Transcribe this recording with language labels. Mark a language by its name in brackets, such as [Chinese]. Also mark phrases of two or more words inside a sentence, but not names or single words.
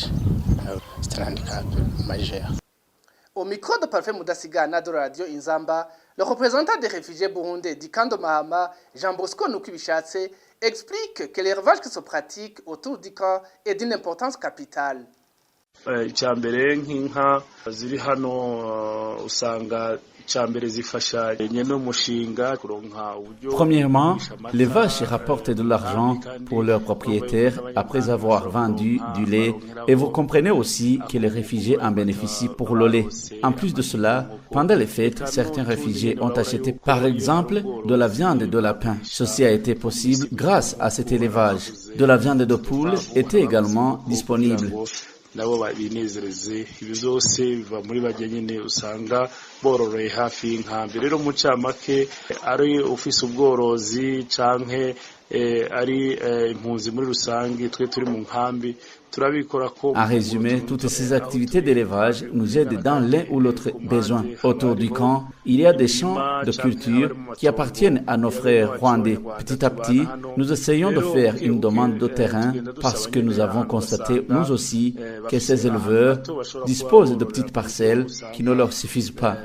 [French] C'est un handicap majeur. Au micro de Parfait Mudasigana de Radio Inzamba, le représentant des réfugiés burundais d'Ikando Mahama, Jean Bosco Nukibishatse, explique que l'élevage qui se pratique autour du camp est d'une importance capitale. [Rundi] Icyambere nk'inka ziri hano usanga icyambere zifasha nyene umushinga kuronka uburyo. [French] Premièrement, les vaches rapportent de l'argent pour leurs propriétaires après avoir vendu du lait, et vous comprenez aussi que les réfugiés en bénéficient pour le lait. En plus de cela, pendant les fêtes, certains réfugiés ont acheté par exemple de la viande de lapin. Ceci a été possible grâce à cet élevage. De la viande de poule était également disponible. [Rundi] Nabo binezereze ibi byose biva muri bajye nyine usanga bororoye hafi y'inkambi. Rero mu cyamake ari ufise ubworozi canke ari impunzi muri rusange twe turi mu nkambi. [French] En résumé, toutes ces activités d'élevage nous aident dans l'un ou l'autre besoin. Autour du camp, il y a des champs de culture qui appartiennent à nos frères rwandais. Petit à petit, nous essayons de faire une demande de terrain parce que nous avons constaté, nous aussi, que ces éleveurs disposent de petites parcelles qui ne leur suffisent pas.